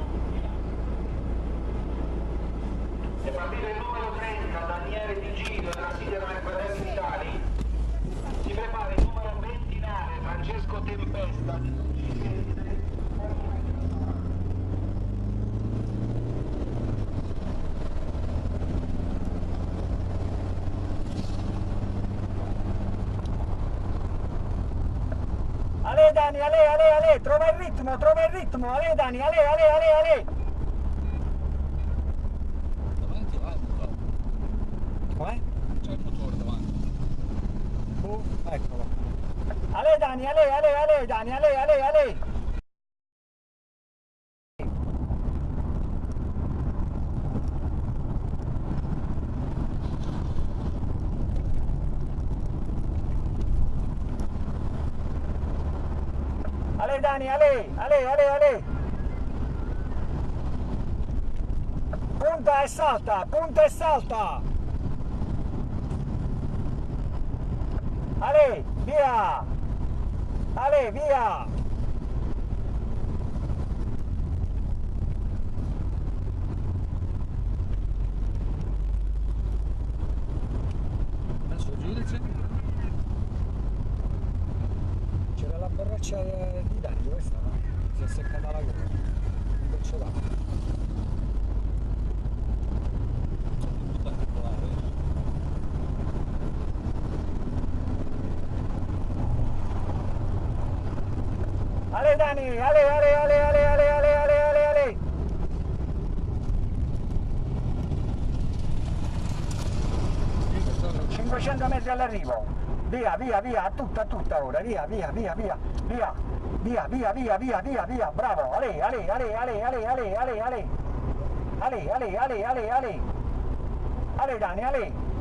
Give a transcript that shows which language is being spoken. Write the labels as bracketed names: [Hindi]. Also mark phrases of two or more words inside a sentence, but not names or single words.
[Italian] È partito il numero 30, Daniele Di Giglio, trassidero nel Fratelli Vitali. Si prepara il numero 29, Francesco Tempesta. Ale Dani, ale, trova il ritmo, ale Dani, ale. Davanti va. Com'è? C'è il motore davanti. Eccolo. Ale Dani, ale Dani, ale. Ale Dani, ale. Punta e salta. Ale, via. Adesso girici. C'era la borraccia di Dani, dove stava? Si è seccata la gola. Un goccio d'acqua. Ale Dani, ale. 500 metri all'arrivo. Via, a tutta ora. Via. Bravo, ale. Ale Dani, ale.